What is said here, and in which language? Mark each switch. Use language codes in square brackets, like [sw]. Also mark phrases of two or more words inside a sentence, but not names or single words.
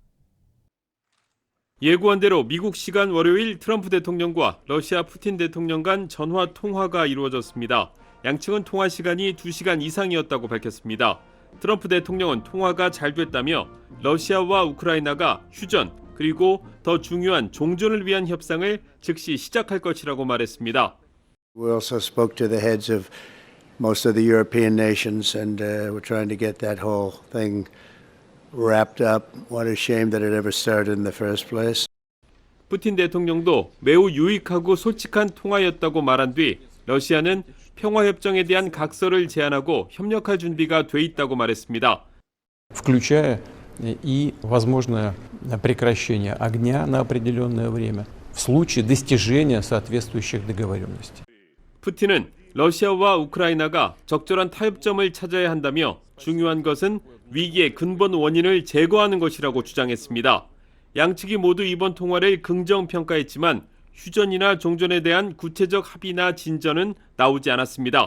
[ko] 예고한 대로 미국 시간 월요일 트럼프 대통령과 러시아 푸틴 대통령 간 전화 통화가 이루어졌습니다. 양측은 통화 시간이 2시간 이상이었다고 밝혔습니다. 트럼프 대통령은 통화가 잘 됐다며 러시아와 우크라이나가 휴전 그리고 더 중요한 종전을 위한 협상을 즉시 시작할 것이라고 말했습니다. [en] We also spoke to the heads of most of the European nations and we're trying to get that whole thing wrapped up. What a shame that it ever started in the first place. [ko] 푸틴 대통령도 매우 유익하고 솔직한 통화였다고 말한 뒤 러시아는 평화협정에 대한 각서를 제안하고 협력할 준비가 돼 있다고 말했습니다. [ru] включая и возможное прекращение огня на определенное время в случае достижения соответствующих договоренностей. [ko] 푸틴은 러시아와 우크라이나가 적절한 타협점을 찾아야 한다며 중요한 것은 위기의 근본 원인을 제거하는 것이라고 주장했습니다. 양측이 모두 이번 통화를 긍정평가했지만 휴전이나 종전에 대한 구체적 합의나 진전은 나오지 않았습니다.